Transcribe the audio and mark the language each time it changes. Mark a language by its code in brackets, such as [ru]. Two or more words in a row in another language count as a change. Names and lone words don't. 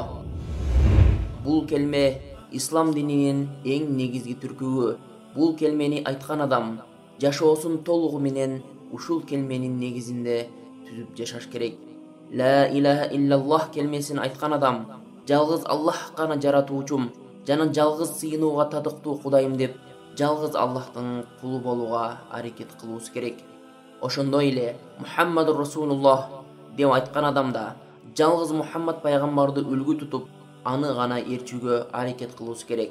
[ky] Бул келме ислам дининин эң негизги түркүбү. Бул келмени айткан адам жашоосун толугу менен ушул келменин негизинде түзүп жашаш керек. [ar] لا إله إلا الله [ky] келмесин айткан адам жалгыз Аллах гана жаратуучум жана жалгыз сыйынууга татыктуу Кудайым деп жалгыз Аллахтын кулу болууга аракет кылуусу керек. Ошондой эле [ar] محمد رسول الله [ky] деп айткан адамда жалгыз Мухаммад пайгамбарды үлгү тутуп, аны гана ээрчүүгө аракет кылуусу керек.